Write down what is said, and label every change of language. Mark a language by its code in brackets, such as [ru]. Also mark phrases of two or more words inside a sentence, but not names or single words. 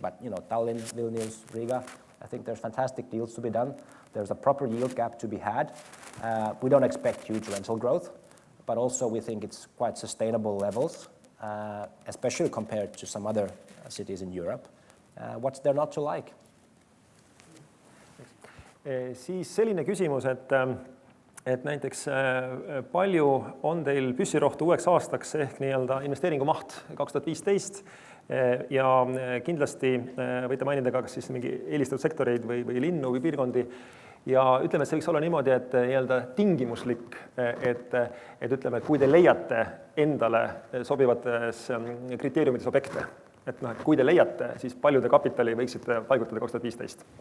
[en] But, Tallinn, Vilnius, Riga, I think there's fantastic deals to be done. There's a proper yield gap to be had. We don't expect huge rental growth, but also we think it's quite sustainable levels, especially compared to some other cities in Europe. What's there not to like? [et] Siis selline küsimus, et näiteks palju on teil püssirohtu uueks aastaks ehk nii-öelda investeeringumaht 2015 ja kindlasti võite mainida ka kas siis mingi eelistatud sektoreid või linnu või piirkondi ja ütleme, et see võiks olla niimoodi, et nii-öelda tingimuslik, et ütleme, et kui te leiate endale sobivates kriteeriumides objekte, et noh, et kui te leiate, siis palju te kapitali võiksite paigutada 2015?